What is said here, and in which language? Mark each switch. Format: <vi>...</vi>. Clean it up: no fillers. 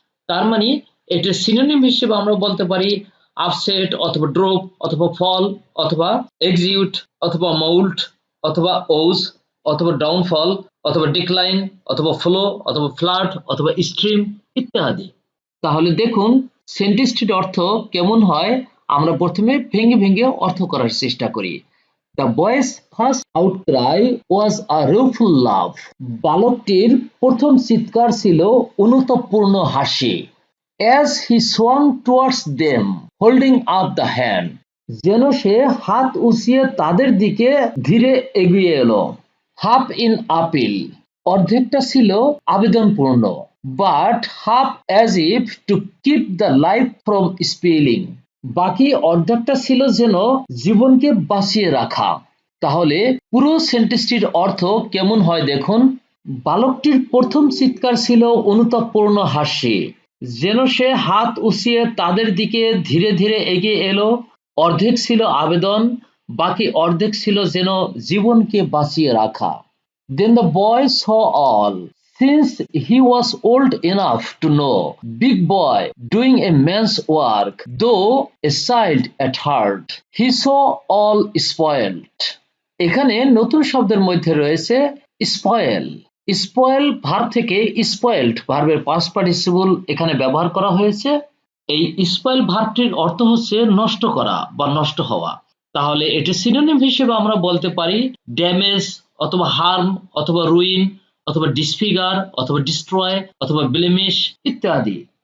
<bn>তার মানে এটার সিনোনিম হিসেবে আমরা বলতে পারি আপসেট অথবা ড্রপ অথবা ফল অথবা এক্সিউট অথবা মাউল্ট অথবা ওজ অথবা ডাউনফল অথবা ডিক্লাইন অথবা ফ্লো অথবা ফ্লাড অথবা স্ট্রিম ইত্যাদি। তাহলে দেখুন সেন্টেন্সটির অর্থ কেমন হয়, আমরা প্রথমে ভেঙে ভেঙে অর্থ করার চেষ্টা করি।</bn> <en>The boy's first outcry was a rueful laugh.</en> <bn>বালকটির প্রথম চিৎকার ছিল অনুতাপপূর্ণ হাসি।</bn> <en>As he swung towards them, holding up the hand.</en> <bn>যেন সে হাত উঁচিয়ে তাদের দিকে ধীরে এগিয়ে এলো।</bn> <en>Half in appeal.</en> <bn>অর্ধেকটা ছিল আবেদনপূর্ণ। But half as if to keep the life from spilling. বাকি অর্ধেকটা ছিল যেন জীবনকে বাঁচিয়ে রাখা। তাহলে পুরো সেন্টেন্সটির অর্থ কেমন হয় দেখুন। বালকটির প্রথম চিৎকার ছিল অনুতাপপূর্ণ হাসি। যেন সে হাত উঁচিয়ে তাদের দিকে ধীরে ধীরে এগিয়ে এলো। অর্ধেক ছিল আবেদন, বাকি অর্ধেক ছিল যেন জীবনকে বাঁচিয়ে রাখা।</bn> <en>Then the boy saw all. Since he was old enough to know, big boy doing a man's work, though a child at heart, he saw all spoiled.</en> <bn>এখানে নতুন শব্দের মধ্যে রয়েছে স্পয়েল, স্পয়েল ভার্ব থেকে স্পয়েলড ভার্বের past participle এখানে ব্যবহার করা হয়েছে। এই স্পয়েল ভার্বটির অর্থ হচ্ছে নষ্ট করা বা নষ্ট হওয়া। তাহলে এটি সিনোনিম হিসেবে আমরা বলতে পারি ড্যামেজ অথবা হার্ম অথবা রুইন অথবা ডিসফিগার অথবা ডিস্ট্রয় অথবা ব্লেমিশ ইত্যাদি।</bn>